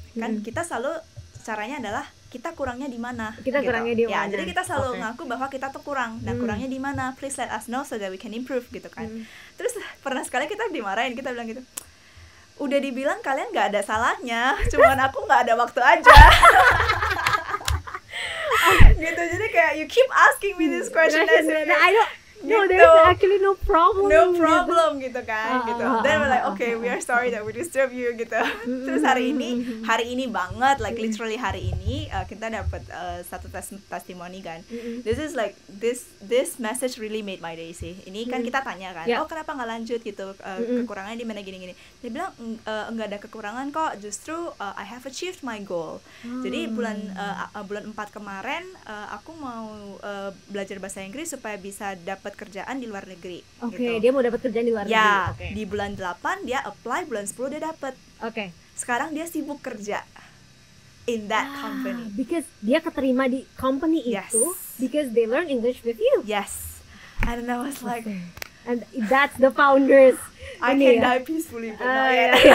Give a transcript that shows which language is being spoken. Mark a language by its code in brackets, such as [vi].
[id] Kan kita selalu caranya adalah kita kurangnya di mana? Kurangnya di mana? Jadi kita selalu ngaku bahwa kita tuh kurang. Nah, kurangnya di mana? [en] Please let us know so that we can improve [id] gitu kan. Terus pernah sekali kita dimarahin, kita bilang gitu. Udah dibilang kalian nggak ada salahnya, cuman aku nggak ada waktu aja. Gitu. Jadi kayak [en] you keep asking me this question. There's actually no problem [id] gitu kan gitu. [en] Then we're like okay, we are sorry that we disturb you [id] gitu. Terus hari ini banget literally hari ini kita dapat satu testimoni kan. [en] This is like this message really made my day [id] sih. Ini kan kita tanya kan, kenapa nggak lanjut gitu, kekurangannya di mana gini. Dia bilang enggak ada kekurangan kok, justru [en] I have achieved my goal. [id] Jadi bulan 4 kemarin aku mau belajar bahasa Inggris supaya bisa dapat kerjaan di luar negeri. Oke, dia mau dapat kerjaan di luar negeri. Di bulan 8 dia apply, bulan 10 dia dapat. Sekarang dia sibuk kerja [en] in that company. Because [id] dia keterima di [en] company [id] itu [en] because they learn English with you. Yes. And I was like, and that's the founders. I can die peacefully, but not yet.